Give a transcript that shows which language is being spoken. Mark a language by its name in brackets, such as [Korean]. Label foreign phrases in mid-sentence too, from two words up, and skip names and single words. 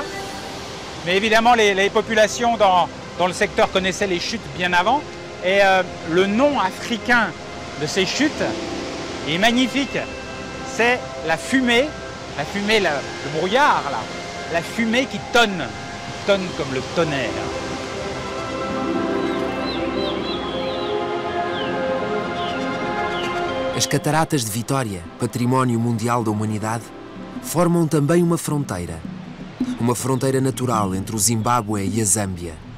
[French] Mais évidemment, les populations dans le secteur connaissaient les chutes bien avant et le nom africain de ces chutes est magnifique. C'est la fumée, le brouillard là, la fumée qui tonne comme le tonnerre. [Portuguese] As Cataratas de Vitória, património mundial da humanidade, formam também uma fronteira. Uma fronteira natural entre o Zimbábue e a Zâmbia.